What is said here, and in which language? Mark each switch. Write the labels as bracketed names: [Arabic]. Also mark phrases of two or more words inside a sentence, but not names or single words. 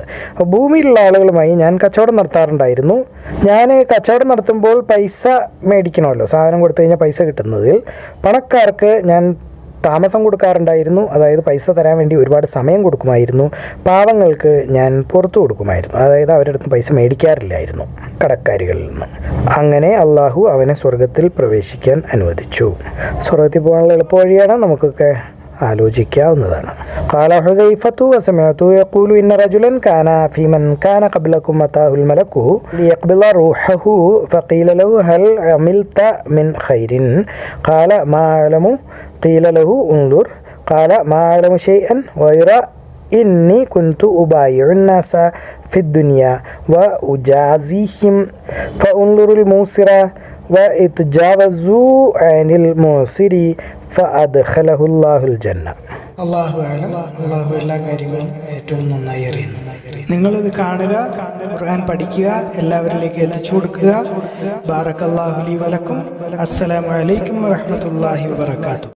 [Malayalam] അപ്പോൾ ഭൂമിയിലുള്ള ആളുകളുമായി ഞാൻ കച്ചവടം നടത്താറുണ്ടായിരുന്നു. ഞാൻ കച്ചവടം നടത്തുമ്പോൾ പൈസ മേടിക്കണമല്ലോ, സാധനം കൊടുത്തു കഴിഞ്ഞാൽ പൈസ കിട്ടുന്നതിൽ പണക്കാർക്ക് ഞാൻ താമസം കൊടുക്കാറുണ്ടായിരുന്നു, അതായത് പൈസ തരാൻ വേണ്ടി ഒരുപാട് സമയം കൊടുക്കുമായിരുന്നു. പാവങ്ങൾക്ക് ഞാൻ പുറത്തു കൊടുക്കുമായിരുന്നു, അതായത് അവരുടെ അടുത്ത് പൈസ മേടിക്കാറില്ലായിരുന്നു കടക്കാരികളിൽ നിന്ന്. അങ്ങനെ അള്ളാഹു അവനെ സ്വർഗത്തിൽ പ്രവേശിക്കാൻ അനുവദിച്ചു. സ്വർഗത്തിൽ പോകാനുള്ള എളുപ്പ വഴിയാണ്, നമുക്കൊക്കെ ആലോചിക്കാവുന്നതാണ്. [Arabic] قال حذيفة وسمعت يقول إن رجلا كان في من كان قبلكم أتاه الملك ليقبض روحه فقيل له هل عملت من خير قال ما أعلم قيل له انظر قال ما أعلم شيئا غير إني كنت أبايع الناس في الدنيا وأجازيهم فانظر الموسر واتجاوزوا عن المعسر فأدخله الله الجنة. الله أعلم. [Malayalam] അള്ളാഹു എല്ലാ കാര്യങ്ങളും ഏറ്റവും നന്നായി അറിയുന്നു. നിങ്ങളിത് കാണുക, ഖുർആൻ പഠിക്കുക, എല്ലാവരിലേക്ക് എത്തിച്ചു കൊടുക്കുക. [Arabic] بارك الله لي ولكم. السلام عليكم ورحمة الله وبركاته.